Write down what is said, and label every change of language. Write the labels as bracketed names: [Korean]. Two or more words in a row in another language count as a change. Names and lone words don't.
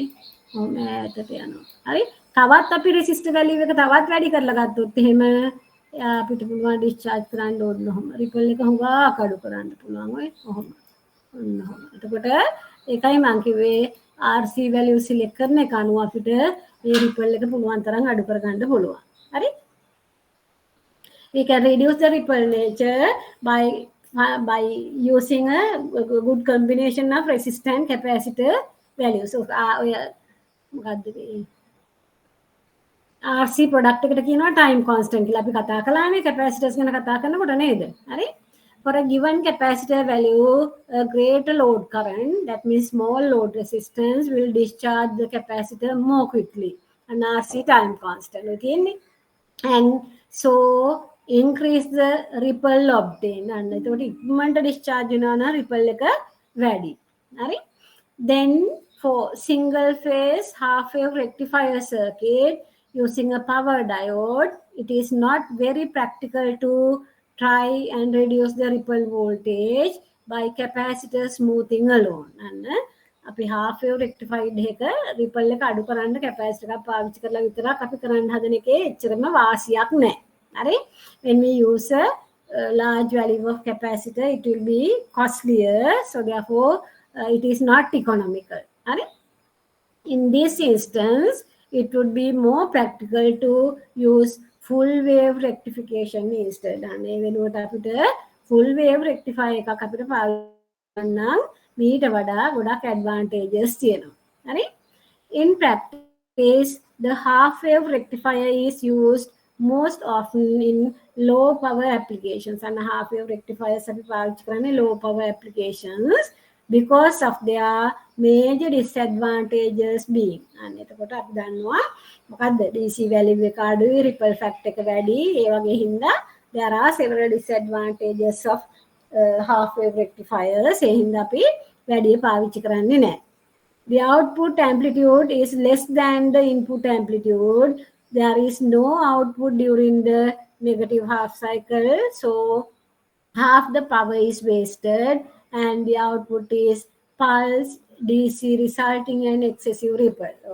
[Sinhala] ඔහොම ඈතට යනවා. හරි? තවත් අපි [English] resistor value [Sinhala] එක තවත් වැඩි කරලා ගත්තොත් එහෙම එයා අපිට පුළුවන් discharge කරන්න ඕන ඔහොම. ripple එක හුඟක් අඩු කරන්න පුළුවන් ඔය. ඔහොම. ඔන්න ඔහොම. එතකොට ඒකයි මම කිව්වේ [English] RC value select [Sinhala] කරන එක අනුව අපිට මේ ripple එක පුළුවන් තරම් අඩු කරගන්න පුළුවන්. හරි? [English] We can reduce the ripple nature by using a good combination of resistor and capacitor values. [Sinhala] So මොකද්ද මේ [English] RC product [Sinhala] එකට කියනවා [English] time constant [Sinhala] කියලා අපි කතා කළානේ capacitors ගැන කතා කරනකොට නේද? හරි? [English] For a given capacitor value, a greater load current, that means small load resistance, will discharge the capacitor more quickly. And RC time constant. Okay? And so increase the ripple obtained. And so it discharge ripple like a valley. Then for single phase half wave rectifier circuit using a power diode, it is not very practical to try and reduce the ripple voltage by capacitor smoothing alone. [Sinhala] And අපි [English] half wave rectified [Sinhala] එක ripple එක අඩු කරන්න capacitor එකක් පාවිච්චි කරලා විතරක් අපි කරන්න හදන එකේ එච්චරම වාසියක් නැහැ. හරි? [English] When we use a large value of capacitor, it will be costlier, so therefore it is not economical. [Sinhala] හරි? [English] In this instance, it would be more practical to use full wave rectification instead. [Sinhala] And වෙනුවට අපිට [English] full wave rectifier [Sinhala] එකක් අපිට පාවිච්චි කරන්න මීට වඩා ගොඩක් advantages තියෙනවා. හරි? [English] In practice, the half wave rectifier is used most often in low power applications. And half wave rectifiers [Sinhala] අපි පාවිච්චි කරන්නේ [English] low power applications because of their major disadvantages being. [Sinhala] අන්න එතකොට අපි දන්නවා මොකද්ද [English] DC value [Sinhala] එක අඩුයි, [English] ripple factor [Sinhala] එක වැඩි, ඒ වගේ හින්දා [English] there are several disadvantages of half wave rectifiers. [Sinhala] ඒ හින්දා අපි වැඩි පාවිච්චි කරන්නේ නැහැ. [English] The output amplitude is less than the input amplitude. There is no output during the negative half cycle, so half the power is wasted and the output is pulse DC resulting in excessive ripple.